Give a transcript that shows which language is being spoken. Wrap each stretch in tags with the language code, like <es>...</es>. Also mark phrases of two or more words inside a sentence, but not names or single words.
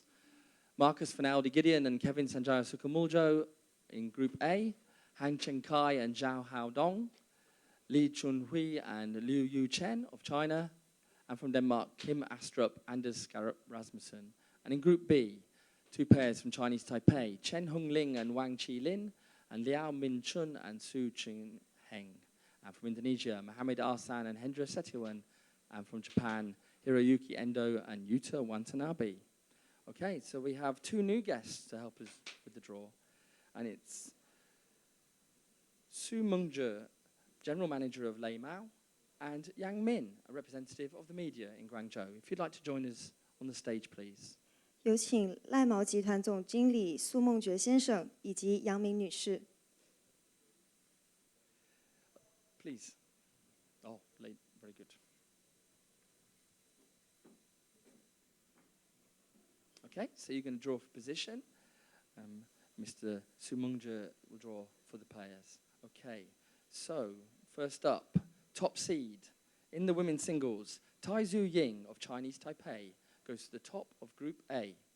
<en>Marcus Finaldi Gideon and Kevin Sanjaya Sukamuljo in Group A, Han Chen Kai and Zhao Hao Dong, Li Chunhui and Liu Yu Chen of China, and from Denmark, Kim Astrup, Anders Skarup Rasmussen. And in Group B, 2 pairs from Chinese Taipei, Chen Hongling and Wang Qilin, and Liao Min Chun and Su Ching Heng. And from Indonesia, Mohamed Arsan and Hendra Setiawan. And from Japan, Hiroyuki Endo and Yuta Watanabe. Okay, so we have 2 new guests to help us with the draw. And it's Su Mengzhe, General Manager of Lei Mao, and Yang Min, a representative of the media in Guangzhou. If you'd like to join us on the stage, please.</en> <zh>有请赖毛集团总经理苏梦觉先生以及杨明女士。</zh> <en>Please. Oh, late. Very good. Okay, so you're going to draw for position. Mr. Su Mengzhe will draw for the players. Okay, so first up, top seed in the women's singles, Tai Zhu Ying of Chinese Taipei goes to the top of Group A.</en>